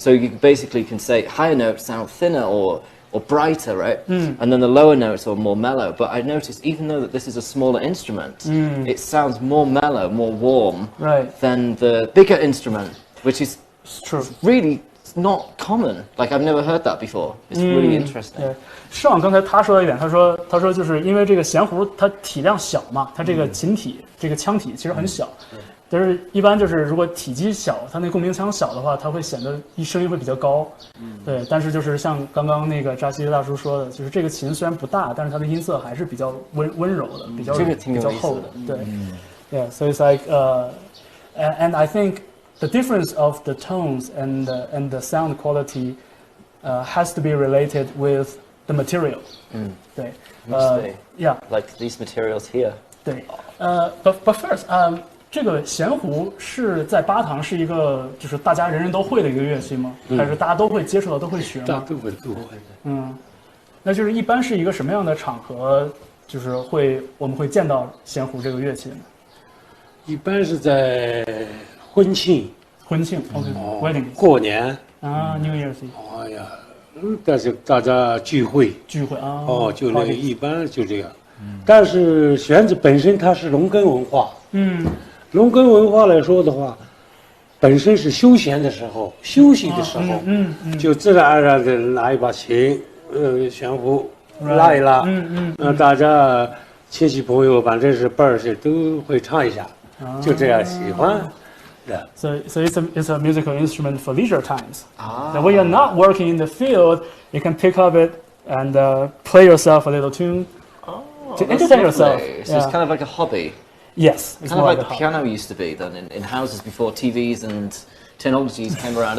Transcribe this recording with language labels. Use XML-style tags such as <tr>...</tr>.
<en>So you basically can say higher notes sound thinner or brighter, right? And then the lower notes are more mellow. But I noticed even though that this is a smaller instrument, it sounds more mellow, more warm than the bigger instrument, which is really not common. Like I've never heard that before. It's really interesting.</en> <zh>上刚才他说了一点，他说就是因为这个弦胡它体量小嘛，它这个琴体这个腔体其实很小。但是一般就是如果体积小，它那共鸣腔小的话，它会显得声音会比较高。对，但是就是像刚刚那个扎西大叔说的，就是这个琴虽然不大，但是它的音色还是比较温柔的，比较厚的。对，</zh> <en>Yeah, so it's like and I think the difference of the tones and the sound quality has to be related with the material. 对，Yeah, like these materials here.</en> <zh>对，</zh> <en>but first,</en> <zh>这个弦胡是在巴塘是一个就是大家人人都会的一个乐器吗？还是大家都会接触到都会学吗？大都会。那就是一般是一个什么样的场合，就是我们会见到弦胡这个乐器呢？一般是在婚庆、婚庆 ，OK，wedding，过年</zh> <en>啊，New Year's Eve，</en> <zh>哎呀，但是大家聚会，聚会啊，就那个一般就这样。但是弦子本身它是农耕文化，农耕文化来说的话，本身是休闲的时候、休息的时候，就自然而然的拿一把琴，弦胡拉一拉，大家亲戚朋友反正是辈儿是都会唱一下，就这样喜欢。</zh> <en>Yeah. So it's a musical instrument for leisure times. Now, when you're not working in the field, you can pick up it and play yourself a little tune to entertain yourself. So it's kind of like a hobby. Yes, it's Kind of more like the piano used to be then in houses before TVs and technologies came around.</en>